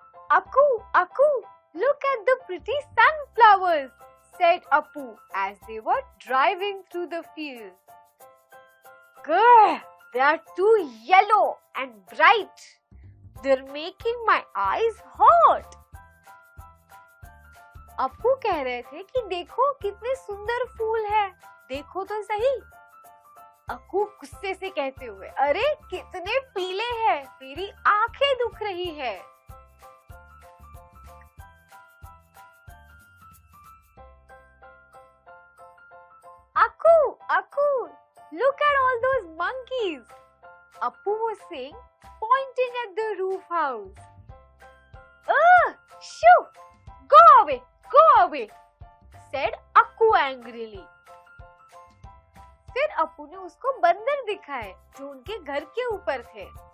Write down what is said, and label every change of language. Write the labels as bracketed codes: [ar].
[en] Aku, look at the pretty sunflowers, said Appu as they were driving through the field. Grr, they are too yellow and bright. They're making my eyes hot. [hi] Appu कह रहे थे कि देखो कितने सुंदर फूल हैं, देखो तो सही. अक्कू गुस्से से कहते हुए, अरे कितने पीले हैं, मेरी आंखें दुख रही है. [en] Aku, look at all those monkeys. Appu was saying, pointing at the roof house. Shoo! Go away, said Aku angrily. [hi] फिर अप्पू ने उसको बंदर दिखाए जो उनके घर के ऊपर थे.